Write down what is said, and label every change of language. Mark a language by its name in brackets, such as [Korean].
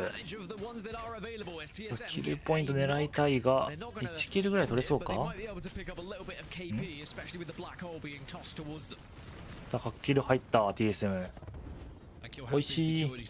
[English] Advantage of the ones that are available as TSM [Japanese] キルポイント狙いたいが1キルぐらい取れそうか。 [English] But they might be able to pick up a little bit of KP, especially with the black hole being tossed towards them. [Japanese] さあ8キル入った TSM。おいしい。